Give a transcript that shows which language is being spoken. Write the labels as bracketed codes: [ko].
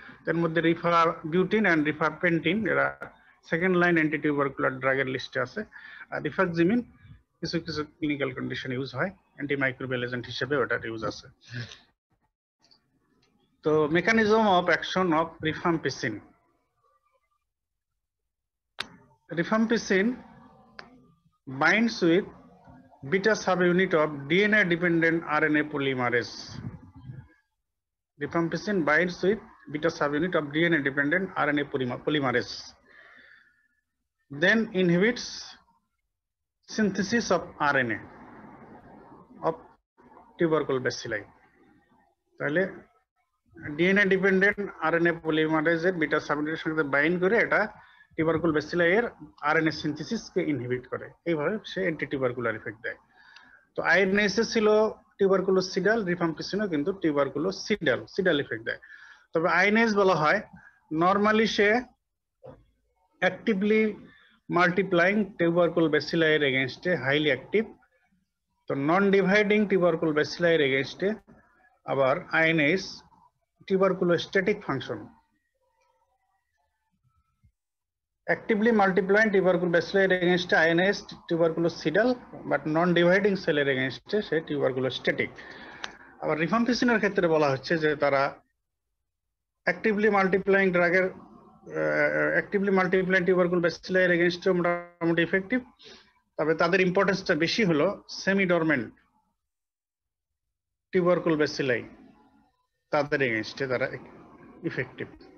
[bn] এর মধ্যে রিফাবিউটিন এন্ড রিফাপেন্টিন এরা সেকেন্ড লাইন অ্যান্টিটিউবারকুলার ড্রাগের লিস্টে আছে। আর রিফাক্সিমিন কিছু কিছু ক্লিনিক্যাল কন্ডিশন ইউজ হয়, অ্যান্টিমাইক্রোবিয়াল এজেন্ট হিসেবে ওটার ইউজ আছে। তো mechanism of action of rifampicin. [en] Rifampicin binds with beta subunit of DNA dependent RNA polymerase. Rifampicin binds with beta subunit of DNA dependent RNA polymerase. Then inhibits synthesis of RNA of tubercle bacilli. [bn] তাহলে [en] DNA dependent RNA polymerase [bn] এর beta subunit এর সাথে bind করে এটা টিউবারকুল bacilli এর RNA সিনথেসিসকে inhibit করে, এইভাবে সে anti tubercular effect দেয়। তো আইএনএস ছিল টিউবারকুলোসিডাল, রিফাম্পিসিনও কিন্তু টিউবারকুলোসিডাল ইফেক্ট দেয়। তবে আইএনএস বলা হয় নরমালি সে অ্যাক্টিভলি মাল্টিপ্লাইং টিউবারকুল ব্যাসিলাই এর এগেইনস্টে হাইলি অ্যাক্টিভ। তো নন ডিভাইডিং টিউবারকুল ব্যাসিলাই এর এগেইনস্টে আবার INS টিউবারকুলোস্ট্যাটিক function. [en] Actively multiplying tubercle bacilli against INS tuberculocidal but non-dividing cell against [bn] say [en] tuberculostatic। [bn] আবার রিফাম্পিসিনের ক্ষেত্রে বলা হচ্ছে যে তারা অ্যাক্টিভলি মাল্টিপ্লাইং ড্রাগের actively multiplying [en] tubercle bacilli against [bn] মোটামুটি ইফেক্টিভ। তবে তাদের ইম্পর্টেন্সটা বেশি হলো সেমি ডরমেন্ট tubercle bacilli তাদের এগেইনস্টে তারা ইফেক্টিভ।